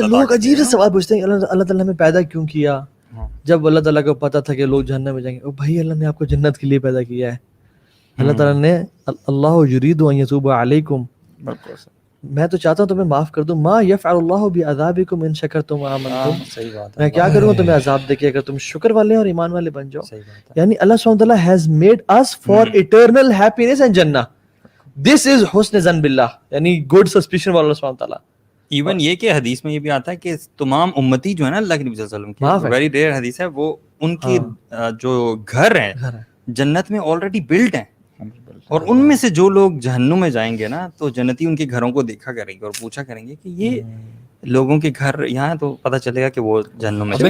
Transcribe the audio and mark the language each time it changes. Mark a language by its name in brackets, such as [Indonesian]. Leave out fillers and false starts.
[Urdu] لوگ عجیب سے سوال پوچھتے ہیں اللہ تعالیٰ نے ہمیں پیدا کیوں کیا؟ جب اللہ تعالیٰ کو پتا تھا کہ لوگ جہنم میں جائیں گے، بھائی اللہ نے آپ کو جنت کے لیے پیدا کیا ہے. اللہ تعالیٰ نے [Arabic] اللہ یرید ان یتوب علیکم، [Urdu] میں تو چاہتا ہوں تمہیں معاف کر دوں. [Arabic] ما یفعل اللہ بعذابکم ان شکرتم وآمنتم، [Urdu] صحیح بات ہے، میں کیا کروں گا تمہیں عذاب دے کے اگر تم شکر والے اور ایمان والے بن جاؤ. یعنی [English] اللہ سبحانہ وتعالیٰ has made us for eternal happiness and jannah. This is [Arabic] حسن ظن باللہ، [English] یعنی good suspicion والا اللہ سبحانہ وتعالیٰ. [Urdu] ایون یہ کہ حدیث میں یہ بھی آتا ہے کہ تمام امتی جو ہے نا اللہ کے نبی صلی اللہ علیہ وسلم کی، [English] very rare [Urdu] حدیث ہے، وہ ان کی جو گھر ہیں جنت میں [English] already built [Urdu] ہیں، اور ان میں سے جو لوگ جہنم میں جائیں گے نا تو جنتی ان کے گھروں کو دیکھا کریں گے اور پوچھا کریں گے کہ یہ لوگوں کے گھر یہاں ہیں، تو پتہ چلے گا کہ وہ جہنم میں.